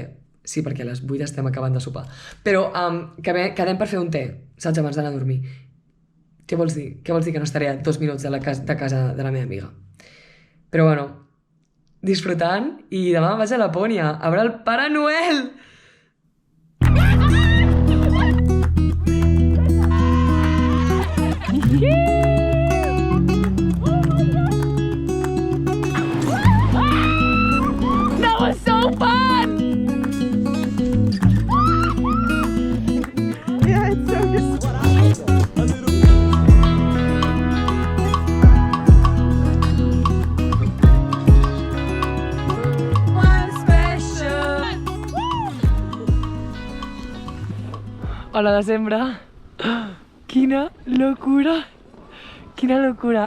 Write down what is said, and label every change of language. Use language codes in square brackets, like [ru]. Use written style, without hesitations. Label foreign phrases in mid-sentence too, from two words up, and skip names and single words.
[ca] Sí, perquè a les 8 estem acabant de sopar. Però quedem per fer un té, saps, abans d'anar a dormir. Què vols dir? Què vols dir que no estaré a 2 minuts de casa de la meva amiga? Però bueno, disfrutant, i demà vaig a Lapònia a veure el Pare Noel! [en] That was so fun! Yeah, it's so good. [ca] Hola, desembre. Quina locura! Quina locura!